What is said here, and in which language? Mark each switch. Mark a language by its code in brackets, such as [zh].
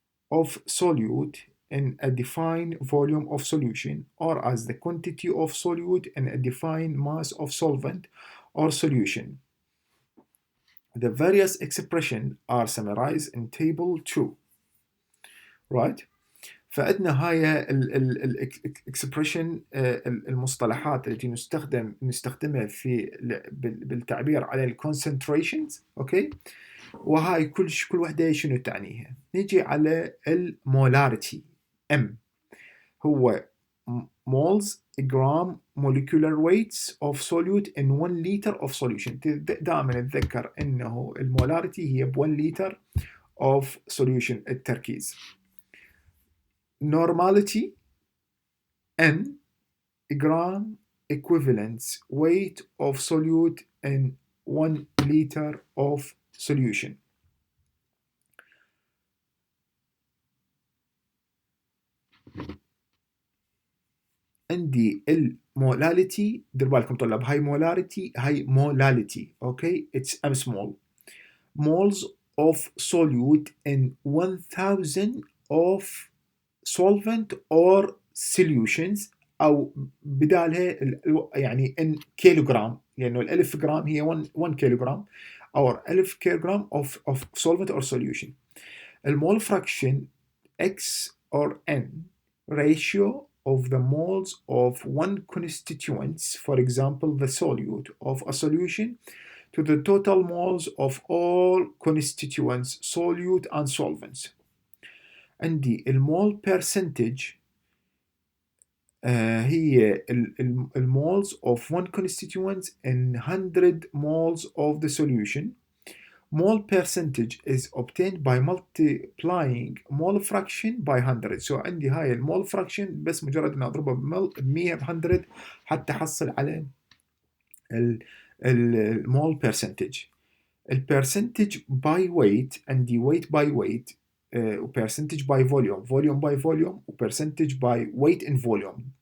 [en] of solute in a defined volume of solution or as the quantity of solute in a defined mass of solvent or solution. The various expressions are summarized in table 2. Right? [ar] فعندنا هاي الاكسبريشن المصطلحات التي نستخدمها في بالتعبير على الكونسنتريشنز. اوكي وهاي كل وحده شنو تعنيها. نجي على المولاريتي ام، هو [en] moles gram molecular weights of solute in 1 liter of solution. [ar] دائما نتذكر انه المولاريتي هي ب 1 لتر [en] of solution [ar] التركيز. [en] Normality N gram equivalents weight of solute in 1 liter of solution. [ar] عندي المولاليتي، دير بالكم طلاب، هاي مولاريتي هاي مولاليتي. [en] okay it's M small moles of solute in 1000 of solvent or solutions [ar] او بدالها يعني ان كيلوغرام، لانه الالف جرام هي 1 كيلوغرام او 1000 كيلوغرام [en] of solvent or solution. المول fraction x or n ratio of the moles of one constituents, for example the solute of a solution, to the total moles of all constituents solute and solvents. عندي المول percentage هي المولز of one constituent in 100 moles of the solution Mole percentage is obtained by multiplying mole fraction by 100. [ar] So عندي هاي المول fraction بس مجرد ان اضربها ب 100 ب 100 حتى احصل على المول percentage. البرسنتج باي ويت عندي ويت باي ويت وبرسنتج باي فوليوم فوليوم باي فوليوم وبرسنتج باي ويت ان فوليوم.